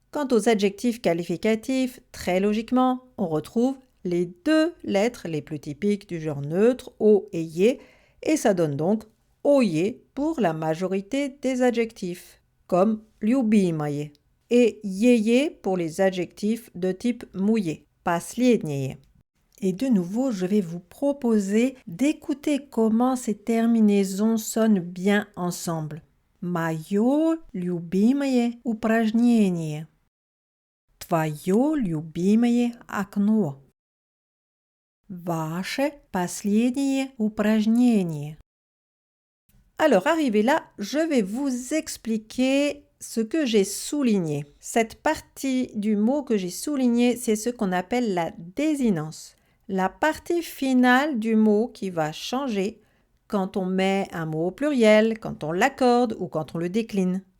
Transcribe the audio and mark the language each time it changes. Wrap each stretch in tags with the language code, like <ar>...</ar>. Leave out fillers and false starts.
<fr>Quant aux adjectifs qualificatifs, très logiquement, on retrouve les deux lettres les plus typiques du genre neutre, o et yé, et ça donne donc oye pour la majorité des adjectifs, comme любимое, et yeye pour les adjectifs de type mouillé, последнее. Et de nouveau, je vais vous proposer d'écouter comment ces terminaisons sonnent bien ensemble.</fr> <ru>Моё любимое упражнение. Твоё любимое окно. Ваше последнее упражнение.</ru> <fr>Alors, arrivé là, je vais vous expliquer ce que j'ai souligné. Cette partie du mot que j'ai souligné, c'est ce qu'on appelle la désinence. La partie finale du mot qui va changer quand on met un mot au pluriel, quand on l'accorde ou quand on le décline.</fr>